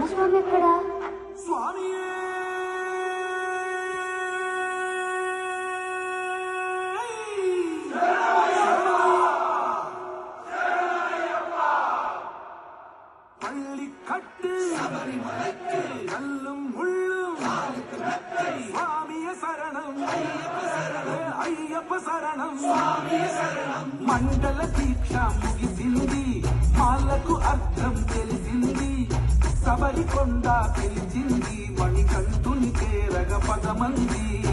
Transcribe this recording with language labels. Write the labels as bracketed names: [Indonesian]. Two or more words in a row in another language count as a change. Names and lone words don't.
[Telugu] దైవం ఎక్కడా? [Tamil] స్వామియే பள்ளி கட்டு கல்லும் முள்ளும் சுவாமிய சரணம் [Telugu] అయ్యప్ప శరణం మండల దీక్ష ముగిసింది మాలకు అర్థం తెలిసింది శబరికొండ తెలిసింది మణికంఠుని చేరగ పదమంది